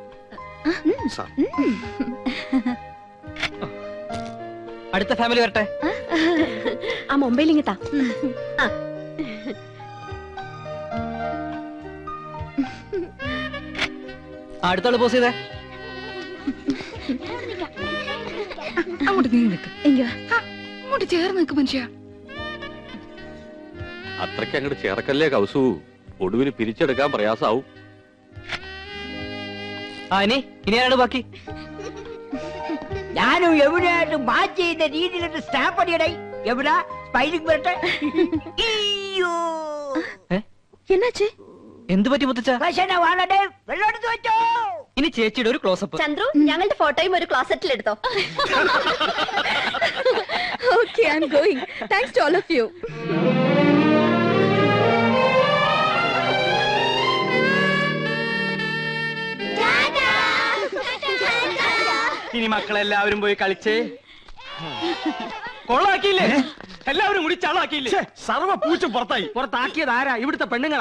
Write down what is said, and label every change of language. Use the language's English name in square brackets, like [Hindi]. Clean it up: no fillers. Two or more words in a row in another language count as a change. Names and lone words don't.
[Malayalam] അടുത്ത ഫാമിലി വരട്ടെ. ആ മൊബൈൽ ഇങ്ങത്താ. അടുത്താള് പോസ് ചെയ്തേ. അങ്ങോട്ട് നീ നിൽക്ക്. [Tamil] இங்க வா. [Malayalam] അങ്ങോട്ട് ചേർന്ന് നിൽക്ക് മനുഷ്യ. അത്രയ്ക്ക് അങ്ങോട്ട് ചേർക്കല്ലേ കൗസു, ഒടുവിന് പിരിച്ചെടുക്കാൻ പ്രയാസാവും. ഇനി ആരാണ് ബാക്കി? ഞാനും എവിടെയായിട്ട് മാച്ച് ചെയ്യുന്ന രീതിയിലൊരു സ്റ്റാമ്പ് അടിയടേ. എവിടെ സ്പൈലിംഗ് വരട്ടെ. അയ്യോ, [Tamil] என்னாச்சு? [Malayalam] എന്ത് പറ്റി മുത്തച്ഛ? ഭക്ഷണം വാങ്ങട്ടെ, വെള്ളം എടുത്ത് വെച്ചോ. ഇനി ചേച്ചിയുടെ ഒരു ക്ലോസപ്പ്. ചന്ദ്രു, ഞങ്ങളുടെ ഫോട്ടോയും ഒരു ക്ലോസറ്റിൽ എടുത്തോ. [English] I'm going. Thanks to all of you. [Malayalam] ഇനി മക്കളെല്ലാവരും പോയി കളിച്ചേ. കൊള്ളാക്കിയില്ലേ? എല്ലാവരും കൂടി ചളാക്കിയില്ലേ? സർവ്വ പൂച്ച പുറത്തായി. പുറത്താക്കിയത് ആരാ? ഇവിടുത്തെ പെണ്ണുങ്ങളാ.